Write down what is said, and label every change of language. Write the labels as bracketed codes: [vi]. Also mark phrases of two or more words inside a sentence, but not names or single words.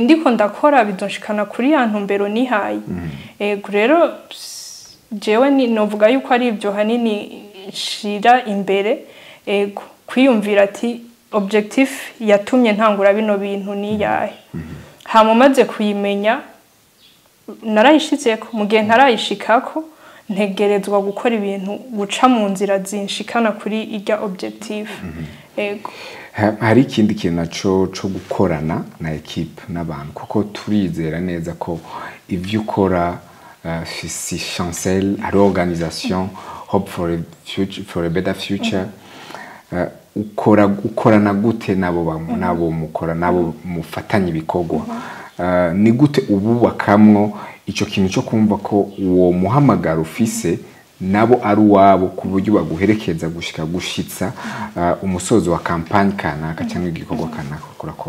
[rn] ndiko ndakora bidonshikana kuri ya ntumbero nihaye rero jewe ni novuga yuko ari ivyo hanini shira imbere kwiyumvira ati objectif yatumye ntangura bino bintu ni yahe hama maze kuyimenya narayishitseko mu gihe ntarayishikako ntegerezwa gukora ibintu guca mu nzira zinshikana kuri irya objectif hari ikindi kintu cyo gukorana na equipe n'abantu kuko turizera neza ko ivyo ukora si Chancelle ari organisation [en] hope for a better future [rn] ukorana gute nabo mukora nabo mufatanye ibikorwa ni gute ububakamwo ico kintu cyo kumva ko uwo muhamagaro ufise nabo ari wabo ku buryo baguherekeza gushika gushitsa umusozo wa campagne kanaka cyangwa igikorwa kanaka kurakora